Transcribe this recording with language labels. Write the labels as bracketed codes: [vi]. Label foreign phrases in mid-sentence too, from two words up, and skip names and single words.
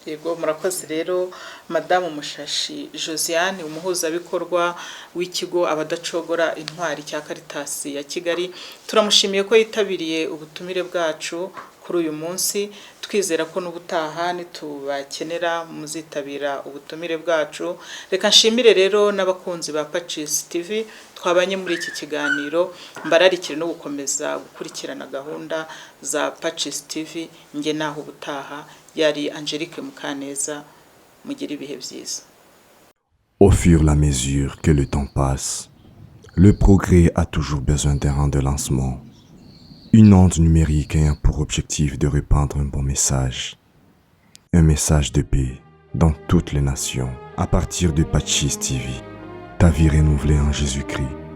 [rw] Yego murakoze rero madamu Mushashi Josiane umuhuzabikorwa w'ikigo abadacogora intwari cya Caritas ya Kigali, turamushimiye ko yitabiriye ubutumire bwacu kuri uyu munsi, twizera ko n'ubutaha nitubakenera muzitabira ubutumire bwacu. Reka nshimire rero n'abakunzi ba Pacis TV twabanye muri iki kiganiro, mbararikire no gukomeza gukurikirana gahunda za Pacis TV. Nge naho ubutaha, yari Angelique Mukaneza, mugire ibihe byiza. [fr] Au fur et à mesure que le temps passe, le progrès a toujours besoin d'un rang de lancement. Une onde numérique ayant pour objectif de répandre un bon message. Un message de paix dans toutes les nations. À partir de Pacis TV, ta vie renouvelée en Jésus-Christ.